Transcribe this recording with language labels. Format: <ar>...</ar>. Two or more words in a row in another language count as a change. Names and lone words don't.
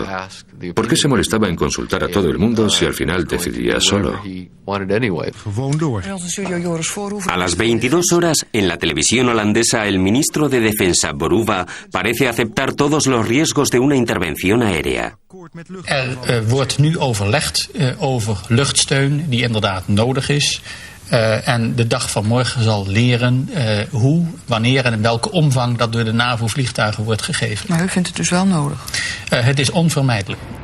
<es>¿Por qué se molestaba en consultar a todo el mundo si al final decidía solo? A las 22 horas, en la televisión holandesa, el ministro de Defensa, Boruva, parece aceptar todos los riesgos de una intervención aérea.</es> <nl>Wordt nu overlegd over luchtsteun die inderdaad nodig is. En de dag van morgen zal leren hoe, wanneer en in welke omvang dat door de NAVO-vliegtuigen wordt gegeven. Maar u vindt het dus wel nodig? Het is onvermijdelijk.</nl>